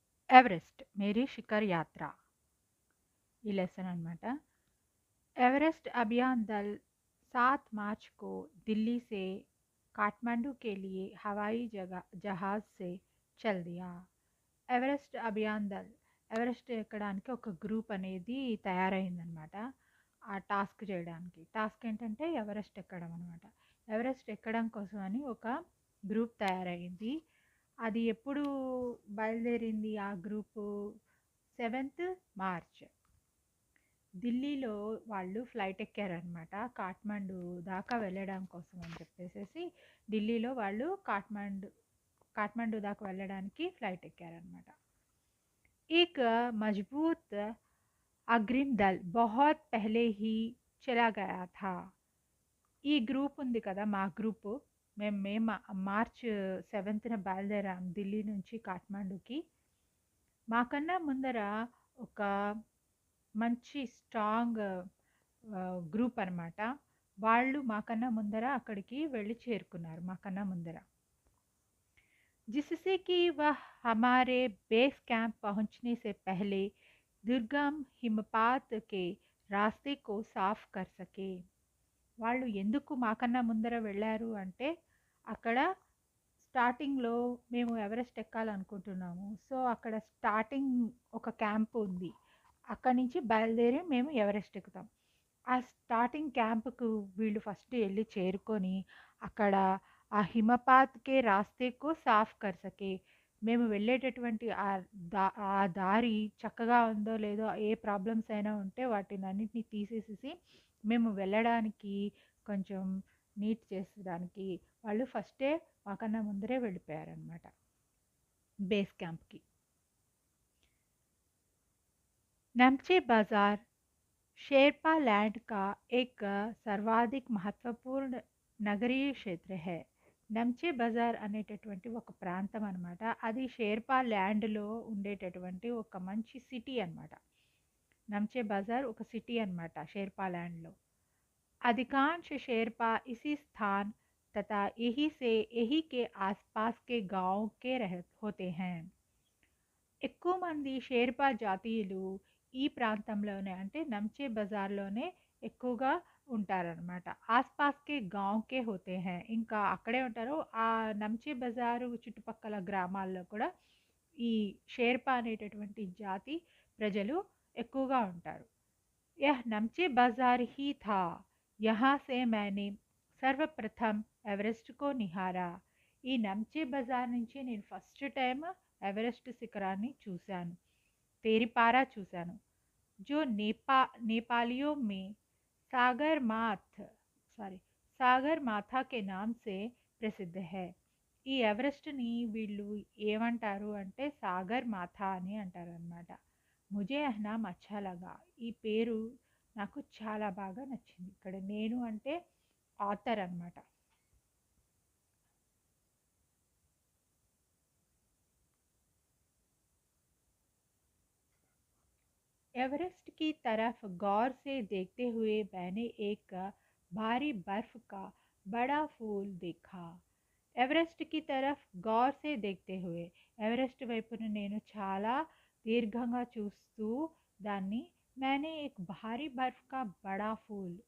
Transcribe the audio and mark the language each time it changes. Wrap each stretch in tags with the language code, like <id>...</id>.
<hi>Everest मेरी शिखर यात्रा ये लेसन అనమాట। एवरेस्ट अभियान दल 7 मार्च को दिल्ली से काठमांडू के लिए हवाई जहाज से चल दिया।</hi> <te>ఎవరెస్ట్ అభియాన్ దల్ ఎవరెస్ట్ ఎక్కడానికి ఒక గ్రూప్ అనేది తయారైందనమాట ఆ టాస్క్ చేయడానికి. టాస్క్ ఏంటంటే ఎవరెస్ట్ ఎక్కడం అనమాట. ఎవరెస్ట్ ఎక్కడం కోసం అని ఒక గ్రూప్ తయారైంది. అది ఎప్పుడు బయలుదేరింది ఆ గ్రూపు? 7th మార్చ్ ఢిల్లీలో వాళ్ళు ఫ్లైట్ ఎక్కారనమాట. కాఠ్మండూ దాకా వెళ్ళడం కోసం అని చెప్పేసేసి ఢిల్లీలో వాళ్ళు काठमांडू दाका వెళ్ళడానికి ఫ్లైట్ ఎక్కారనమాట.</te> <hi>एक मजबूत अग्रिम दल बहुत पहले ही चला गया था.</hi> <te>ఈ గ్రూప్ ఉంది కదా, మా గ్రూపు. మేము మార్చ్ 7th బయలుదేరాం ఢిల్లీ నుంచి కాఠ్మండూకి. మాకన్నా ముందర ఒక మంచి స్ట్రాంగ్ గ్రూప్ అనమాట. వాళ్ళు మాకన్నా ముందర అక్కడికి వెళ్ళి చేరుకున్నారు మాకన్నా ముందర.</te> <hi>जिससे कि वह हमारे बेस कैंप पहुंचने से पहले दुर्गम हिमपात के रास्ते को साफ कर सके.</hi> <te>వాళ్ళు ఎందుకు మాకన్నా ముందర వెళ్ళారు అంటే అక్కడ స్టార్టింగ్లో మేము ఎవరెస్ట్ ఎక్కాలనుకుంటున్నాము. సో అక్కడ స్టార్టింగ్ ఒక క్యాంప్ ఉంది. అక్కడి నుంచి బయలుదేరి మేము ఎవరెస్ట్ ఎక్కుతాం. ఆ స్టార్టింగ్ క్యాంప్కు వీళ్ళు ఫస్ట్ వెళ్ళి చేరుకొని అక్కడ ఆ</te> <hi>హిమపాత్‌కే రాస్తేకు సాఫ్ కర్ సకే.</hi> <te>మేము వెళ్ళేటటువంటి ఆ దారి చక్కగా ఉందో లేదో, ఏ ప్రాబ్లమ్స్ అయినా ఉంటే వాటినన్నిటిని తీసేసేసి మేము వెళ్ళడానికి కొంచెం నీట్ చేసేదానికి వాళ్ళు ఫస్టే మాకన్నా ముందరే వెళ్ళిపోయారనమాట బేస్ క్యాంప్‌కి.</te> <hi>नमचे बाजार शेरपा लैंड का एक सर्वाधिक महत्वपूर्ण నగరీయ క్షేత్ర హై.</hi> <te>నంచే బజార్ అనేటటువంటి ఒక ప్రాంతం అనమాట. అది షేర్పా ల్యాండ్లో ఉండేటటువంటి ఒక మంచి సిటీ అనమాట. నంచే బజార్ ఒక సిటీ అనమాట షేర్పా ల్యాండ్లో.</te> <hi>अधिकांश शेरपा इसी स्थान तथा यही के आसपास के गांव के होते हैं.</hi> <te>ఎక్కువ మంది షేర్పా జాతీయులు ఈ ప్రాంతంలోనే అంటే నంచే బజార్లోనే ఎక్కువగా ఉంటారనమాట.</te> <hi>ఆస్పాస్కే గాంవ్కే హోతే హై.</hi> <te>ఇంకా అక్కడే ఉంటారు. ఆ నంచే బజారు చుట్టుపక్కల గ్రామాల్లో కూడా ఈ షేర్పా అనేటటువంటి జాతి ప్రజలు ఎక్కువగా ఉంటారు.</te> <hi>यह नमचे बाजार ही था. यहाँ से मैंने सर्वप्रथम एवरेस्ट को निहारा.</hi> <te>ఈ నమ్చే బజార్ నుంచి నేను ఫస్ట్ టైం ఎవరెస్ట్ శిఖరాన్ని చూశాను, తేరిపారా చూశాను.</te> <hi>जो नेपालियों में सागर माथ सागर माथा के नाम से ప్రసిద్ధ है.</hi> <te>ఈ ఎవరెస్ట్ని వీళ్ళు ఏమంటారు అంటే సాగర్ మాథా అని అంటారు అనమాట.</te> <hi>ముజే అహ్నామ్ అచ్చా లగా.</hi> <te>ఈ పేరు నాకు చాలా బాగా నచ్చింది. ఇక్కడ నేను అంటే ఆథర్ అనమాట.</te> <hi>एवरेस्ट की तरफ गौर से देखते हुए मैंने एक भारी बर्फ का बड़ा फूल देखा. ఎవరెస్ట్ కి తరఫ్ గౌర్ సే దేఖ్తే హుయే.</hi> <te>ఎవరెస్ట్ వైపున నేను చాలా దీర్ఘంగా చూస్తూ దాన్ని</te> <hi>मैंने एक भारी बर्फ का बड़ा फूल.</hi>